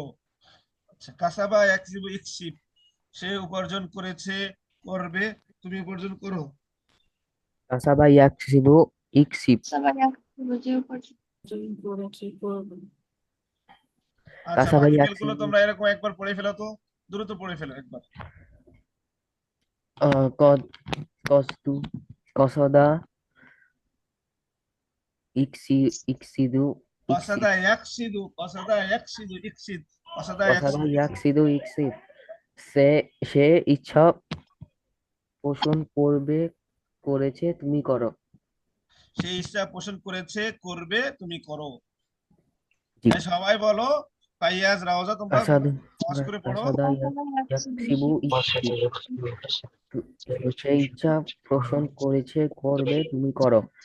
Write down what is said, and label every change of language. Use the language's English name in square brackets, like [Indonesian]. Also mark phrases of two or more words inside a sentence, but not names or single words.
[Bangla] আচ্ছা, [Arabic] كسب يكسب اكسب, [Bangla] সে উপার্জন করেছে করবে তুমি উপার্জন করো। [Arabic] كسب يكسب اكسب, [Bangla] সবাই একসাথে যে উপার্জন আচ্ছা, কাসাবা বাকি ফেলগুলো ইয়াকসিবু তোমরা এরকম একবার পড়ে ফেলো তো, দ্রুত পড়ে ফেলো একবার। [Arabic] قد قصدت قصدا يقصد اكسب, قصد يقصد اقصد قصد [Bangla] কসদা [Arabic] يقصد اقصد. يقصد اكسب, [Bangla] সে ইচ্ছা পোষণ করেছে তুমি করো। সে ইচ্ছা পোষণ করেছে করবে তুমি করো। জি। হ্যাঁ, সবাই বলো। ফাইয়াজ, রাওজা, তোমরা কাসাদা সহজ করে পড়ো। [Arabic] قصد يكسب اكسب, [Bangla] সে ইচ্ছা পোষণ করেছে করবে তুমি করো।